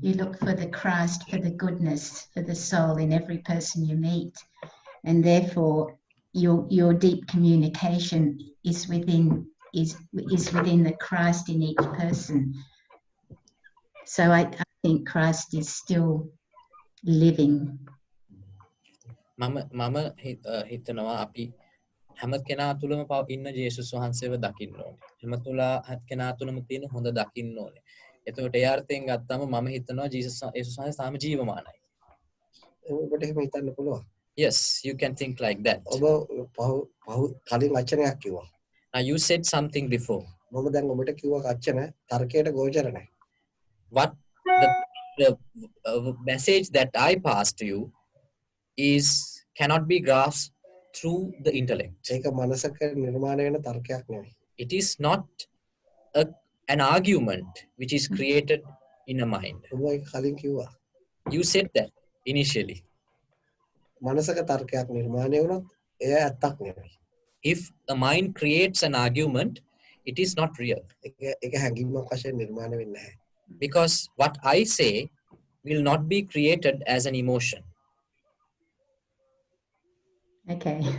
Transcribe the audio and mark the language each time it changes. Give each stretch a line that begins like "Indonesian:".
English: You look for the Christ, for the goodness, for the soul in every person you meet. And therefore, your deep communication is within the Christ in each person. So I think Christ is still living.
Sinhala: මම හිතනවා අපි හැම කෙනා තුළම ඉන්න ජේසුස් වහන්සේව දකින්න ඕනේ. හැම කෙනා තුළම තියෙන හොඳ දකින්න ඕනේ. එතකොට ඒ අර්ථයෙන් ගත්තම මම හිතනවා ජේසුස් වහන්සේ තාම ජීවමානයි. ඔබට එහෙම හිතන්න පුළුවන්.
English: Yes, you can think like that.
Sinhala: ඔබ කලින් වචනයක් කිව්වා.
English: Now you said something before.
Sinhala: මම දැන් ඔබට කිව්ව වචන තර්කයට ගෝචර නැහැ.
English: What the message that I passed to you cannot be grasped through the intellect.
Sinhala: ඒක මනසක නිර්මාණය වෙන තර්කයක් නෙවෙයි.
English: It is not an argument which is created in a mind.
Sinhala: ඔබ ඒක කලින් කිව්වා.
English: You said that initially.
Sinhala: මනසක තර්කයක් නිර්මාණය වුණොත් එය ඇත්තක් නෙවෙයි.
English: If a mind creates an argument, it is not real.
Sinhala: ඒක හැඟීමක් වශයෙන් නිර්මාණය වෙන්නේ නැහැ.
English: Because what I say will not be created as an emotion. Okay.